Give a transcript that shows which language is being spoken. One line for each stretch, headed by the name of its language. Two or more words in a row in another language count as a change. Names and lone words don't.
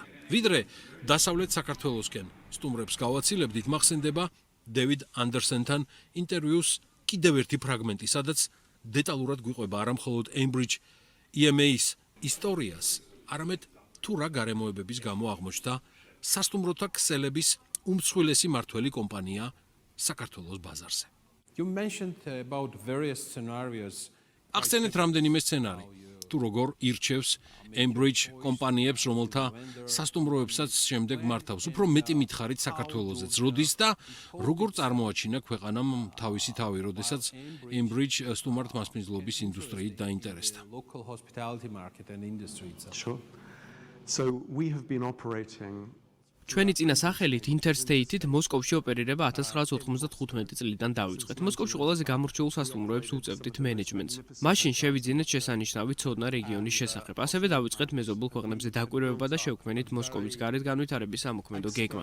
Georgian: ვიდრე დასავლეთ საქართველოსკენ სტუმრებს გავაცილებდით, მახსენდება დევიდ ანდერსენთან ინტერვიუს კიდევ ერთი ფრაგმენტი, სადაც დეტალურად გვიყვება არა მხოლოდ Ambridge EMA-ის ისტორიას, არამედ თუ რა გარემოებების გამო აღმოჩნდა სასტუმროთა ქსელების უმსხვილესი მმართველი კომპანია საქართველოს ბაზარზე.
English: You mentioned about various scenarios.
Georgian: ახსენეთ რამდენიმე სცენარი. თუ როგორ ირჩევს Ambridge კომპანიებს, რომელთა სასტუმროებსაც შემდეგ მართავს. უფრო მეტი მითხარით საქართველოსაც როდის და როგორ წარმოაჩინა ქვეყანამ თავისი თავი, როდესაც Ambridge სტუმართ მასპინძლობის ინდუსტრიით დაინტერესდა.
English: Local hospitality market and industry itself. Sure. So we have been operating
Georgian: ჩვენი წინა სახელით Interstate-ით მოსკოვში ოპერირება 1995 წლიდან დავიწყეთ. მოსკოვში ყველაზე გამორჩეულ სასტუმროებს უწევდით მენეჯმენტს. მაშინ შევიძინეთ შესანიშნავი ცოდნა რეგიონის შესახებ. ასევე დავიწყეთ მეზობელ ქვეყნებზე დაკვირვება და შევქმნით მოსკოვის გარეთ განვითარების სამოქმედო გეგმა.